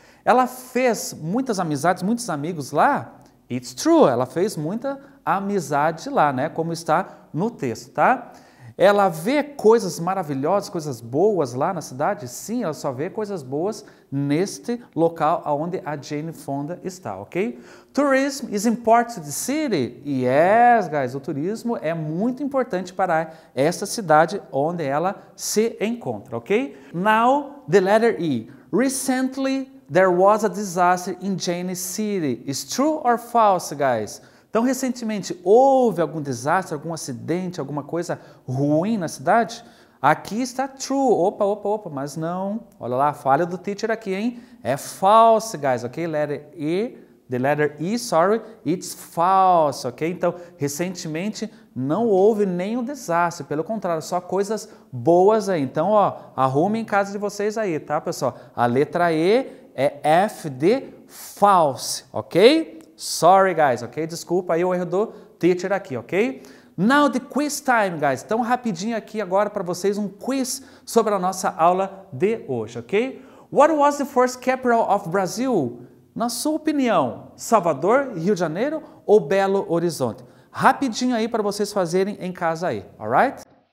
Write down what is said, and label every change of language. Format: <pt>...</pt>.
<pt>Ela fez muitas amizades, muitos amigos lá?</pt> <en>It's true,</en> <pt>ela fez muita amizade lá, né? Como está no texto, tá? Ela vê coisas maravilhosas, coisas boas lá na cidade? Sim, ela só vê coisas boas neste local onde a Jane Fonda está, ok?</pt> <en>Tourism is important to the city? Yes, guys,</en> <pt>o turismo é muito importante para essa cidade onde ela se encontra, ok?</pt> <en>Now, the letter E. Recently, there was a disaster in Jane City. Is true or false, guys?</en> <pt>Então, recentemente, houve algum desastre, algum acidente, alguma coisa ruim na cidade? Aqui está true. Opa, mas não. Olha lá, a falha do teacher aqui, hein? É</pt> <en>false, guys, ok? The letter E, sorry, it's false, ok?</en> <pt>Então, recentemente, não houve nenhum desastre, pelo contrário, só coisas boas aí. Então, ó, arrume em casa de vocês aí, tá, pessoal? A letra E é F de false, ok?</pt> <en>Sorry, guys,</en> <pt>ok? Desculpa aí o erro do teacher aqui, ok?</pt> <en>Now the quiz time, guys.</en> <pt>Então, rapidinho aqui agora para vocês um quiz sobre a nossa aula de hoje, ok?</pt> <en>What was the first capital of Brazil?</en> <pt>Na sua opinião, Salvador, Rio de Janeiro ou Belo Horizonte? Rapidinho aí para vocês fazerem em casa aí,</pt> <en>alright?</en>